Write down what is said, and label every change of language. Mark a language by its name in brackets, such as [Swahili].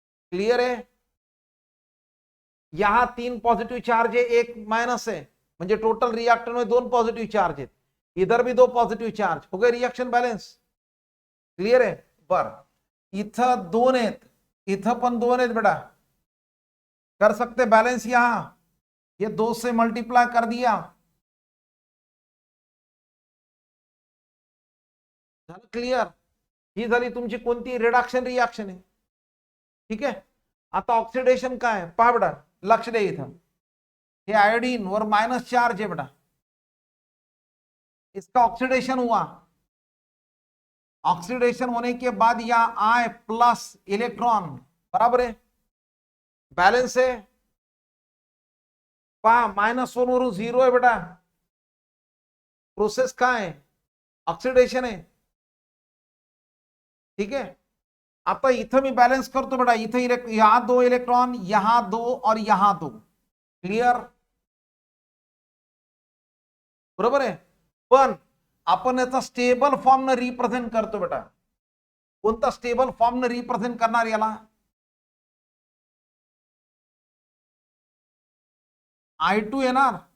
[Hindi] Clear है, यहां 3 positive charge है, 1 माइनस है, [Marathi] म्हणजे [Hindi] टोटल रिएक्टर में 2 पॉझिटिव्ह चार्ज [Marathi] आहेत. [Hindi] इधर भी 2 पॉझिटिव्ह चार्ज, हो गए रिएक्शन बैलेंस. क्लियर है. [Marathi] बर, इथं 2 आहेत, इथं पण 2 आहेत बेटा. [Hindi] कर सकते बैलेंस, यहां ये 2 से मल्टीप्लाई कर दिया. [Marathi] झालं क्लियर. ही झाली तुमची कोणती, रिडक्शन रिएक्शन आहे. ठीक आहे, आता ऑक्सिडेशन काय, पहा बेटा लक्ष द्या. इथं हे आयोडीन वर [Hindi] माइनस चार्ज है बेटा, इसका ऑक्सीडेशन हुआ. ऑक्सीडेशन होने के बाद यहां I+ इलेक्ट्रॉन, बराबर है, बैलेंस है. [Marathi] पहा -1 वरून 0 आहे बेटा. प्रोसेस काय आहे, ऑक्सिडेशन आहे. [Hindi] ठीक है, [Marathi] आता इथं मी बैलेंस करतो बेटा. [Hindi] इथं यहां 2 इलेक्ट्रॉन, यहां 2 और यहां 2. [Marathi] क्लियर, बरोबर आहे. पण आपण याचा स्टेबल फॉर्म न रिप्रेझेंट करतो बेटा. कोणता स्टेबल फॉर्म न रिप्रेझेंट करणार याला, I2 येणार.